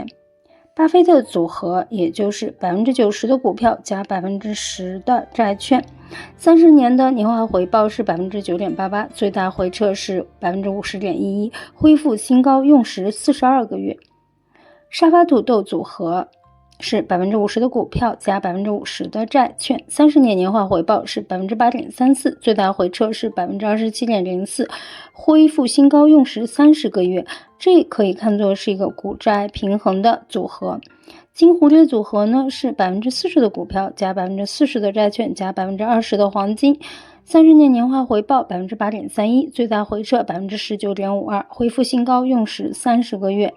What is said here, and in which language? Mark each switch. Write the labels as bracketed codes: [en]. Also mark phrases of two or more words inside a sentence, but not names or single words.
[zh] 巴菲特組合也就是 90% 的股票加 10% 的債券，30年的年化回報是 9.88%， 最大回撤是 50.11%， 恢復新高用时42个月。沙发土豆組合是 50% 的股票加 50% 的債券，30年年化回報是 8.34%， 最大回撤是 27.04%， 恢復新高用時30個月。這可以看作是一個股債平衡的組合。金蝴蝶組合呢是 40% 的股票加 40% 的債券加 20% 的黃金，30年年化回報 8.31%， 最大回撤 19.52%， 恢復新高用時30個月。